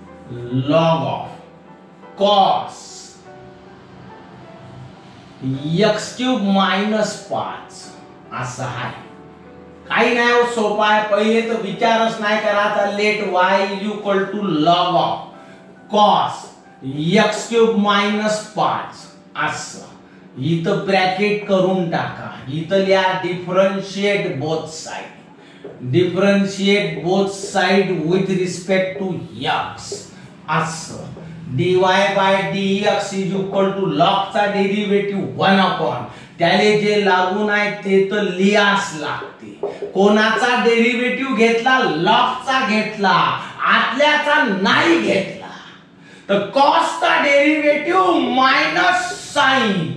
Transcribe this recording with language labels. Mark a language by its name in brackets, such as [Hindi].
[Marathi] log of cos x³ minus 5 असं आहे. काही नाही हो, सोपा आहे. पहिले तर विचारच नाही करायचा. [English] let y is equal to log of cos x³ minus 5 [Marathi] असं. इथं ब्रॅकेट करून टाका. इथं लिहा [English] Differentiate both side. Differentiate both side with respect to x असं. dy/dx is equal to [Marathi] log चा डेरिव्हेटिव्ह 1/, त्याले जे लागून आहे ते तर लिहास लागते. कोणाचा डेरिव्हेटिव्ह घेतला? log चा घेतला. आतल्याचा नाही घेतला तर cos चा डेरिव्हेटिव्ह मायनस साइन.